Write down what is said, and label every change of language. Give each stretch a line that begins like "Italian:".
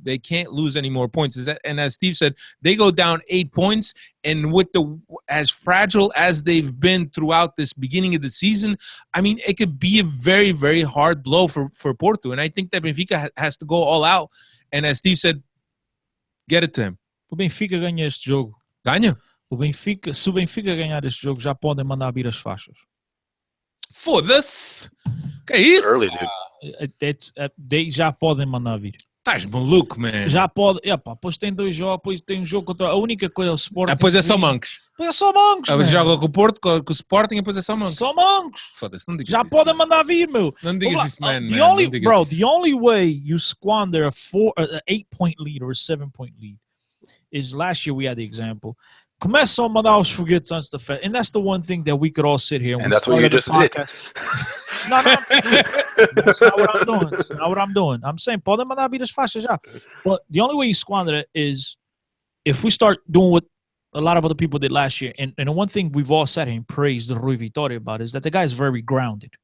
English: They can't lose any more points. And as Steve said, they go down 8 points, and with as fragile as they've been throughout this beginning of the season, I mean, it could be a very, very hard blow for Porto. And I think that Benfica has to go all out. And as Steve said, get it to him.
Portuguese: O Benfica ganha este jogo. Ganha? Se o Benfica ganhar este jogo, já podem mandar vir as faixas. Foda-se! Que é isso?
English: Early, dude.
Portuguese: Já podem mandar vir. Estás maluco, man. Já pode. Depois tem 2 jogos, depois tem um jogo contra. A única coisa é o Sporting. Depois é só mancos. Depois é só mancos. Joga com o Porto, com o Sporting, e depois é só mancos. Só mancos. Foda-se, não digas já isso. Já podem mandar vir, meu. Não digas isso, man.
English: The only way you squander a 8-point lead or a 7-point lead is last year we had the example.
Portuguese: Começam a mandar os foguetes antes da festa.
English: And that's the one thing that we could all sit here and that's what you just did. No. That's not what I'm doing. That's not what I'm doing. I'm saying,
Portuguese: podem mandar vir as faixas já.
English: But the only way you squander it is if we start doing what a lot of other people did last year. And the one thing we've all sat here and praised Rui Vitoria about is that the guy's very grounded.